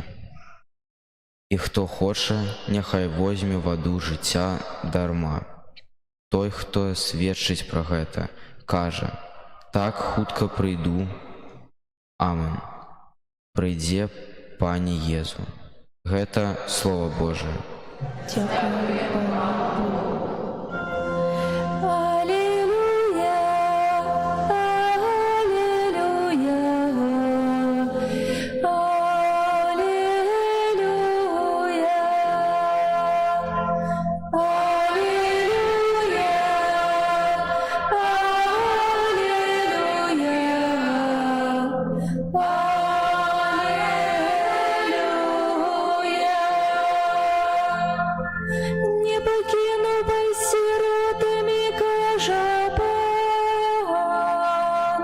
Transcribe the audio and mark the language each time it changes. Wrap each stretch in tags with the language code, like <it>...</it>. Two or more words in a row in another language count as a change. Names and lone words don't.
<be>І хто хоча, няхай возьме ваду жыцця дарма. Той, хто сведчыць пра гэта, кажа: так хутка прыйду. Амен. Прыйдзе Пане Езу». Гэта Слова Божие.</be> <uk>Дякую, Пане Богу. Алілуя, алілуя, алілуя, алілуя, не покину вас сиротами, кажа Пан.</uk>